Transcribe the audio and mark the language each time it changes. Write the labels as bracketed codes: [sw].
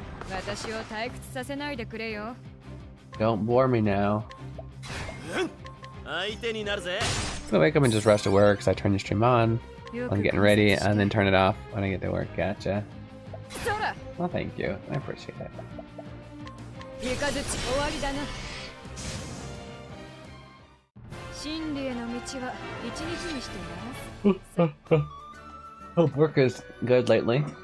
[ja] 私を退屈させないでくれよ。 [en] Don't bore me now. [ja] 相手になるぜ。 [en] So I wake up and just rush to work because I turn the stream on. I'm getting ready and then turn it off when I get to work. Gotcha. [ja] そら。 [en] Well, thank you. I appreciate it. [ja] イカズチ終わりだな。真理への道は一日にしてならす。 [en] Hope work is good lately.